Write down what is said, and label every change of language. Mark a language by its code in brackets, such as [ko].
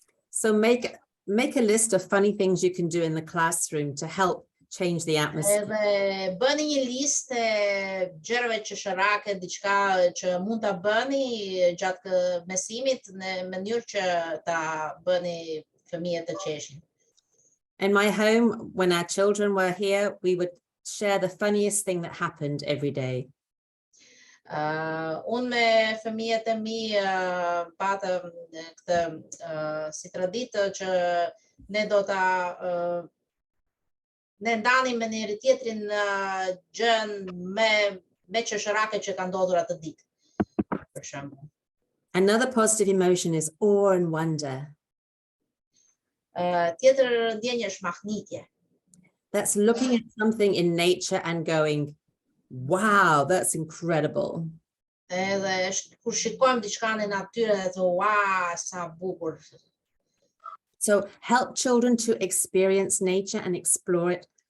[en] So make a list of funny things you can do in the classroom to help change the atmosphere. [sq] Edhe bëni një listë gjërave qesharake, diçka që mund ta bëni gjatë mësimit në mënyrë që ta bëni fëmijët të qeshin. [en] In my home, when our children were here, we would share the funniest thing that happened every day. [sq] Unë me fëmijët e mi patëm këtë si traditë që ne do ta ne ndanim me njëri tjetrin gjën me qesharake që ka ndodhur atë ditë, për shembull. [en] Another positive emotion is awe and wonder. [sq] Tjetër ndjenjë është mahnitje. [en] That's looking at something in nature and going, wow, that's incredible. [sq] Edhe kur shikojmë diçka në natyrë dhe thua, "Ua, sa bukur." [en] So help children to experience nature and explore it.